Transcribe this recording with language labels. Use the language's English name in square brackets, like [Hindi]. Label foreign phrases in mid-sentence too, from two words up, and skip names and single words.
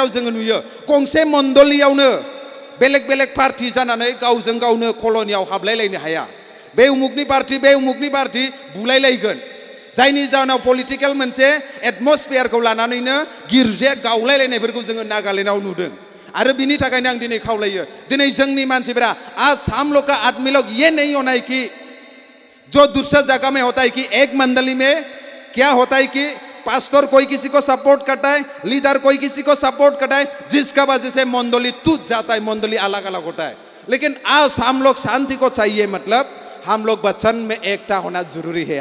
[Bodo] जोङो नुयो गंसे मण्डलीयावनो बेलेग बेलेग पार्टी जानानै गावजों गावनो कल'नियाव हाबलायलायनो हाया बे उमुकनि पार्टी बुलायलायगोन जायनि जाहोनाव पलिटिकेल मोनसे एटमस्फियारखौ लानानैनो गिर्जाया गावलायलायनायफोरखौ जोङो नागालेण्डआव नुदों आरो बिनि थाखायनो आं दिनै खावलायो दिनै जोंनि मानसिफोरा [Hindi] आज हम लोग का आदमी लोग ये नहीं होना है कि जो दूसरा जगह में होता है कि एक मंडली में क्या होता है कि पास्टर कोई किसी को सपोर्ट करता है, लीडर कोई किसी को सपोर्ट करता है, जिसका वजह से मंडली टूट जाता है, मंडली अलग अलग होता है। लेकिन आज हम लोग शांति को चाहिए, मतलब हम लोग वचन में एकता होना जरूरी है।